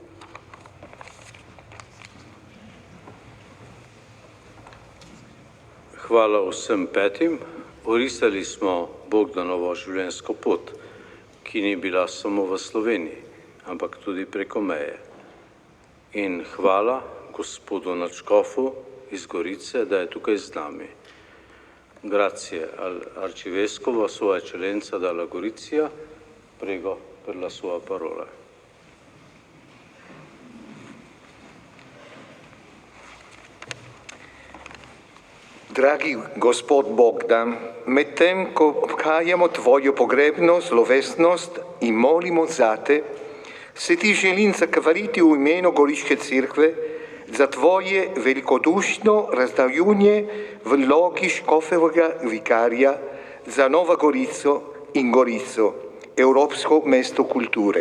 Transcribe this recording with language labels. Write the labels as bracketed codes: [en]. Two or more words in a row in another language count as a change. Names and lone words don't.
[sl] Hvala vsem petim. Orisali smo Bogdanovo življenjsko pot, ki ni bila samo v Sloveniji, ampak tudi preko meje. In hvala gospodu nadškofu iz Gorice, da je tukaj z nami. [it] Grazie al arcivescovo, sua eccellenza dalla Gorizia. Prego per la sua parola. [sl] Dragi gospod Bogdan, medtem ko obhajamo tvojo pogrebno slovesnost in molimo zate, se ti želim zahvaliti v imenu Goriške cerkve za tvoje velikodušno razdavljanje v vlogi škofovega vikarja za Novo Gorico in Gorico, evropsko mesto kulture.